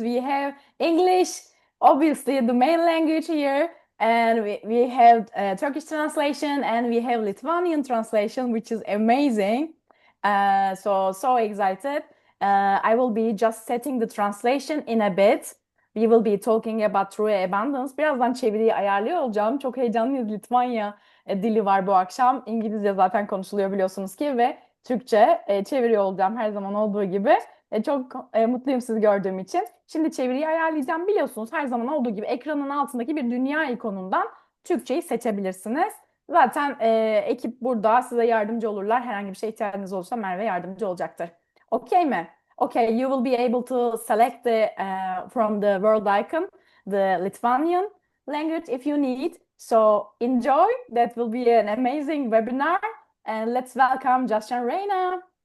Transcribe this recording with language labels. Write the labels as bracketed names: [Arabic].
[English] We have English, obviously the main language here, and we have Turkish translation and we have Lithuanian translation, which is amazing. So excited. I will be just setting the translation in a bit. We will be talking about true abundance. [Turkish] Birazdan çeviriyi ayarlıyor olacağım. Çok heyecanlıyız. Litvanya dili var bu akşam. İngilizce zaten konuşuluyor biliyorsunuz ki ve Türkçe çeviriyor olacağım her zaman olduğu gibi. Çok mutluyum sizi gördüğüm için. Şimdi çeviriyi ayarlayacağım. Biliyorsunuz her zaman olduğu gibi ekranın altındaki bir dünya ikonundan Türkçeyi seçebilirsiniz. Zaten ekip burada size yardımcı olurlar. Herhangi bir şeye ihtiyacınız olursa Merve yardımcı olacaktır. Okay mi? [English] Okay, you will be able to select from the world icon the Lithuanian language if you need. So enjoy. That will be an amazing webinar. And let's welcome Josh and Raena.